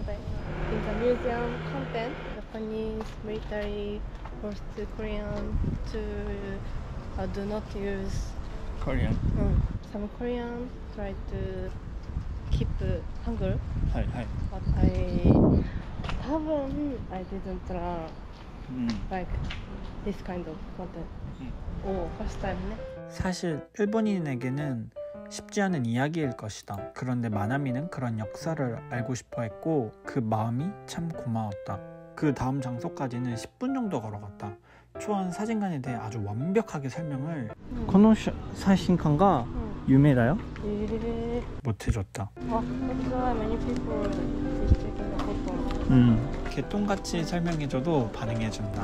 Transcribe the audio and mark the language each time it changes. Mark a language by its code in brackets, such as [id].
[en] In the museum content, Japanese military forced Korean to do not use Korean. Some Korean try to keep Hangul. [ja] はいはい. [en] But I didn't learn like this kind of content. First time, [ko] 네? 사실 일본인에게는 쉽지 않은 이야기일 것이다. 그런데 마나미는 그런 역사를 알고 싶어 했고 그 마음이 참 고마웠다. 그 다음 장소까지는 10분 정도 걸어갔다. 초안 사진관에 대해 아주 완벽하게 설명을 [ja] この写真館が有名だよ? [ko] 못해줬다. [en] That's why many people is taking a photo. [ko] 개똥같이 설명해줘도 반응해준다.